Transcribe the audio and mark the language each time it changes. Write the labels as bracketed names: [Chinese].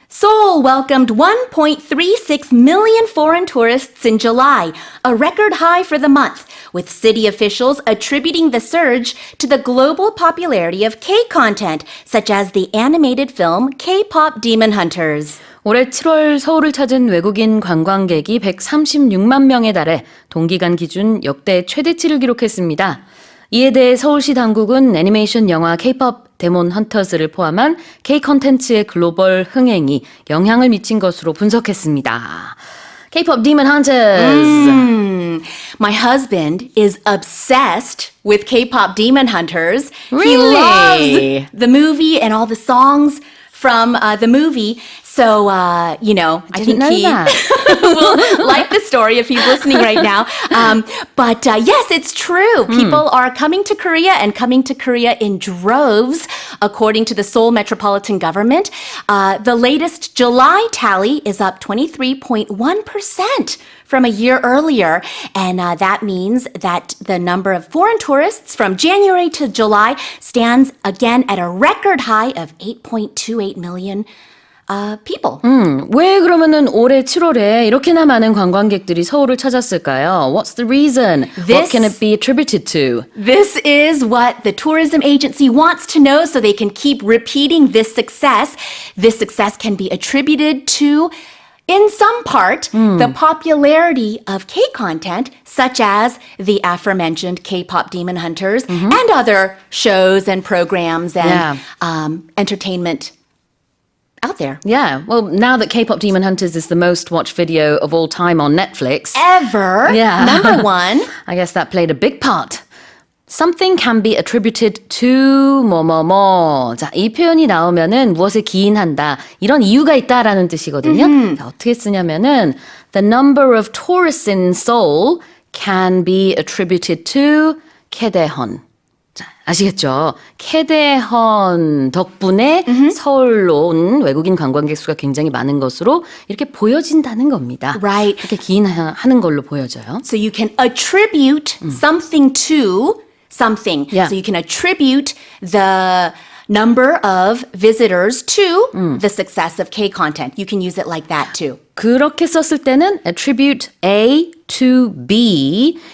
[English] Seoul welcomed 1.36 million foreign tourists in July, a record high for the month, with city officials attributing the surge to the global popularity of K-content, such as the animated film K-pop Demon Hunters. [Korean] 올해 7월 서울을 찾은 외국인 관광객이 136만 명에 달해 동기간 기준 역대 최대치를 기록했습니다. 이에 대해 서울시 당국은 애니메이션 영화 K-pop 데몬 헌터스를 포함한 K-컨텐츠의 글로벌 흥행이 영향을 미친 것으로 분석했습니다. [English] K-pop Demon Hunters. My husband is obsessed with K-pop Demon Hunters. Really? He loves the movie and all the songs from the movie. So, I think he will like the story if he's listening right now. But yes, it's true. People are coming to Korea and coming to Korea in droves, according to the Seoul Metropolitan Government. The latest July tally is up 23.1% from a year earlier. And that means that the number of foreign tourists from January to July stands again at a record high of 8.28 million people. [Korean] 왜 그러면은 올해 7월에 이렇게나 많은 관광객들이 서울을 찾았을까요? [English] What's the reason? What can it be attributed to? This is what the tourism agency wants to know so they can keep repeating this success. This success can be attributed to, in some part, the popularity of K-content, such as the aforementioned K-pop Demon Hunters and other shows and programs and entertainment out there. Yeah, well, now that K-pop Demon Hunters is the most watched video of all time on Netflix. Ever. Yeah. Number one. I guess that played a big part. Something can be attributed to 뭐뭐뭐. [Korean] 자, 이 표현이 나오면은 무엇에 기인한다. 이런 이유가 있다라는 뜻이거든요. 자, 어떻게 쓰냐면은 [English] the number of tourists in Seoul can be attributed to 캐대헌. [Korean] 자, 아시겠죠? 캐대헌 덕분에 서울로 온 외국인 관광객 수가 굉장히 많은 것으로 이렇게 보여진다는 겁니다. [English] Right. [Korean] 이렇게 기인하는 걸로 보여져요. [English] So you can attribute something to something. Yeah. So you can attribute the number of visitors to the success of K-content. You can use it like that too. [Korean] 그렇게 썼을 때는 [English] attribute A to B.